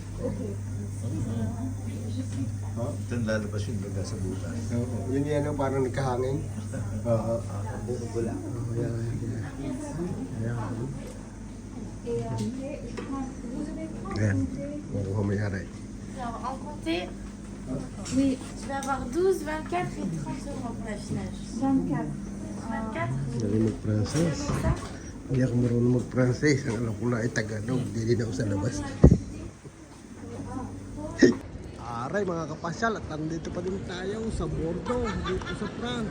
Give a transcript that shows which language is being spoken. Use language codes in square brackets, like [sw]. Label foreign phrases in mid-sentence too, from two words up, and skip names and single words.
[tl] Doon lalabas yung laga sa butas. Oo. Yun yan, parang nagkahangin. Oo. Wala. Ayan. Ayan. Makuha may aray. [fr] Oui. Je vais avoir 12, 24 et 30 euros pour la finage. 24. 24? [tl] Dali mag-Francis. Hindi ako marunong mag-Francis. Ang alam ko na ay Tagalog. Hindi na ako sa labas. Aray mga kapasyal, at nandito pa din tayo sa Bordeaux, dito sa France.